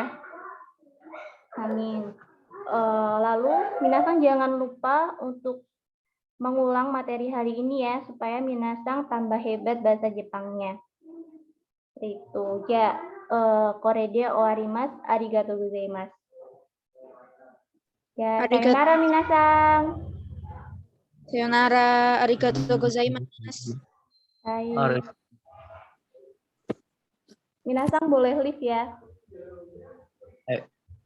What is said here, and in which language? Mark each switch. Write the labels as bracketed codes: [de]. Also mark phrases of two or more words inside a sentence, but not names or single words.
[id] Amin. Lalu minasang jangan lupa untuk mengulang materi hari ini ya, supaya minasang tambah hebat bahasa Jepangnya. Itu ya, [ja] これで終わります, ありがとうございます. Ya, さようなら皆さん. さようなら、ありがとうございます. [id] Hai. Minasang boleh lift ya.